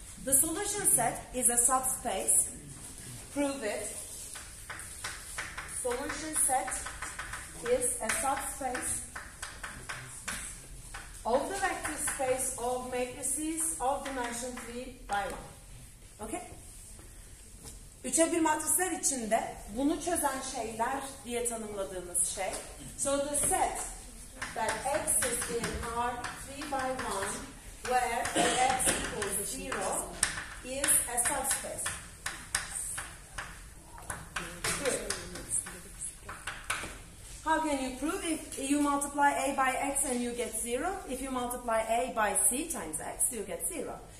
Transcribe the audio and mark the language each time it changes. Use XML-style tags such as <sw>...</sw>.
<en>The solution set is a subspace. Prove it. Solution set is a subspace of the vector space of matrices of dimension 3 by 1. Okay?</en> <tr>3'e 1 matrisler içinde bunu çözen şeyler diye tanımladığımız şey.</tr> <en>So the set that X is in R3 by 1 where X equals 0 is a subspace. Good. How can you prove? If you multiply A by X and you get 0, if you multiply A by C times X, you get 0.</en>